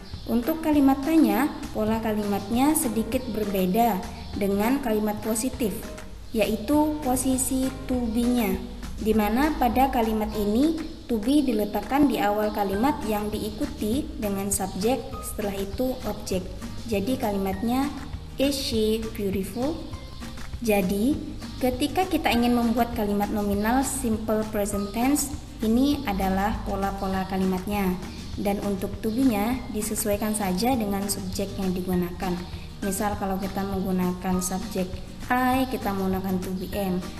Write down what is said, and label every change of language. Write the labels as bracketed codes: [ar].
[id] Untuk kalimat tanya, pola kalimatnya sedikit berbeda dengan kalimat positif, yaitu posisi to be-nya, di mana pada kalimat ini to be diletakkan di awal kalimat yang diikuti dengan subjek, setelah itu objek. Jadi kalimatnya [en] is she beautiful? [id] Jadi, ketika kita ingin membuat kalimat nominal simple present tense, ini adalah pola-pola kalimatnya. Dan untuk to be-nya disesuaikan saja dengan subjek yang digunakan. Misal kalau kita menggunakan subjek I, kita menggunakan to be am.